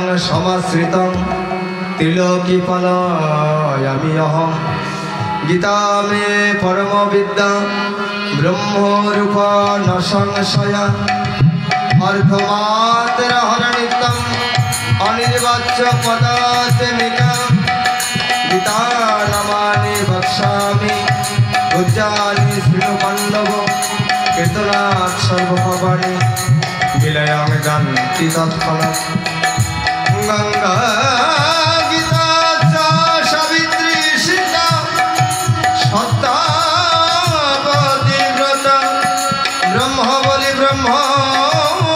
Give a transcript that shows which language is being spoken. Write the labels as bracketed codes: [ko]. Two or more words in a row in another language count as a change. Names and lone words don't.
[sa] সমাশ্রিতং, ত্রিলোকি পলায়ামি অহং, গীতা মে পরম বিদ্যা, ব্রহ্মরূপ ন সংশয়া, অর্ধমাত্র হরণিতং, অনির্বাচ্য পদাত্মিকা, গীতা নমানি বক্ষ্যামি, উজ্জানি শৃণু পাণ্ডব, কীর্তনাৎ সর্বভবানি, বিলয়ং জানতি তৎক্ষণাৎ। গঙ্গা গীতা চ সাবিত্রী সীতা, সত্যবতী ব্রত, ব্রহ্ম বলি ব্রহ্ম